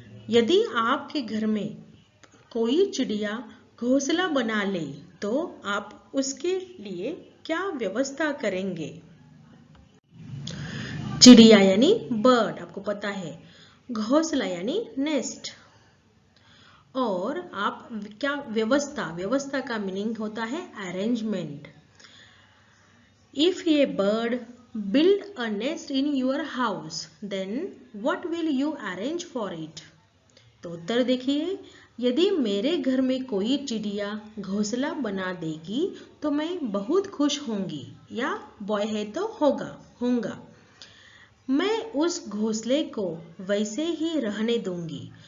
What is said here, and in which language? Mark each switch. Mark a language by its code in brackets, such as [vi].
[hi] यदि आपके घर में कोई चिड़िया घोंसला बना ले तो आप उसके लिए क्या व्यवस्था करेंगे? चिड़िया यानी बर्ड, आपको पता है, घोंसला यानी नेस्ट। और आप क्या व्यवस्था का मीनिंग होता है arrangement. [en] If a bird build a nest in your house, then what will you arrange for it? [hi] तो उत्तर देखिए, यदि मेरे घर में कोई चिड़िया घोंसला बना देगी तो मैं बहुत खुश होंगी, या बॉय है तो होगा। मैं उस घोंसले को वैसे ही रहने दूंगी।